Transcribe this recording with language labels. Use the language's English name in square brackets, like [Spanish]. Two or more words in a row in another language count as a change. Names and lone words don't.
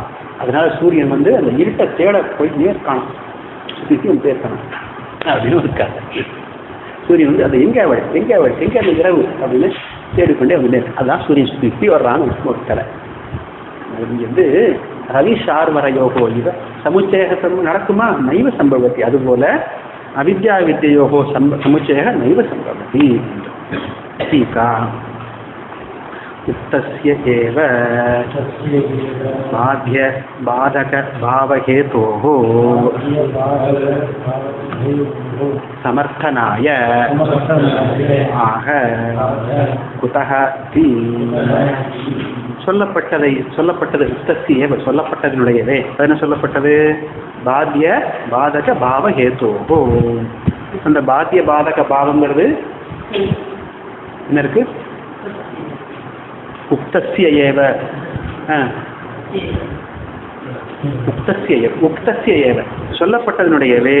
[Tamil] அதனால சூரியன் வந்து அந்த இருட்டை தேட போயிட்டே இருக்கான், சுத்தியும் போயிருக்கான் அப்படின்னு இருக்காரு. சூரியன் வந்து அது எங்கே அந்த இரவு அப்படின்னு தேடிக்கொண்டே வந்து அதான் சூரியன் சுத்தி வர்றான்னு ஒரு கலை. இங்க வந்து [Sanskrit] रवि शार्वर योगो इव समुच्चय [Tamil] நடக்குமா? [Sanskrit] नैव सम्भवति. அதுபோல अविद्याविद्ययोः समुच्चयः नैव सम्भवति। टीका उक्तस्य एव बाधकभावहेतोः समर्थनाय आह कुतः इति சொல்லப்பட்டது उक्तस्य एव சொல்லப்பட்டதனுடையவே. [Tamil] என்ன சொல்லப்பட்டது? [Sanskrit] बाध्य बाधक भाव हेतोः. [Tamil] அந்த [Sanskrit] बाध्य बाधक [Tamil] பாவங்கிறது என்ன இருக்கு? [Sanskrit] उक्तस्य एव उक्तस्य एव சொல்லப்பட்டதனுடையவே.